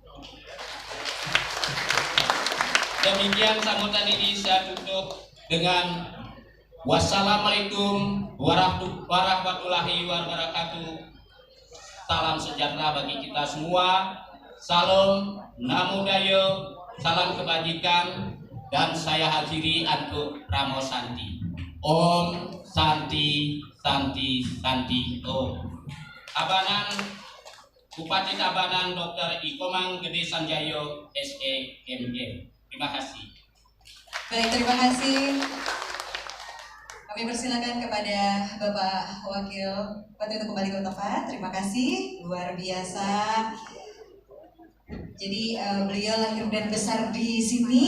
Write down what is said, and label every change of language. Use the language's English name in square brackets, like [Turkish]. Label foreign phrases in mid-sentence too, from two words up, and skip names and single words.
[Indonesian] Demikian sambutan ini saya tutup dengan [Arabic] والسلام عليكم ورحمة الله وبركاته. [Indonesian] Salam sejahtera bagi kita semua. Salam [Pali] Namo Buddhaya, [Indonesian] salam kebajikan, dan saya hadiri Antuk Ramo Santi. [Sanskrit] Om Santi Santi Santi Om. [Indonesian] Tabanan, Bupati Tabanan Dr. Ikomang Gede Sanjayo SEMJ. Terima kasih. Baik, terima kasih. Kami persilakan kepada Bapak Wakil Bupati untuk kembali ke tempat. Terima kasih, luar biasa. Jadi beliau lahir dan besar di sini.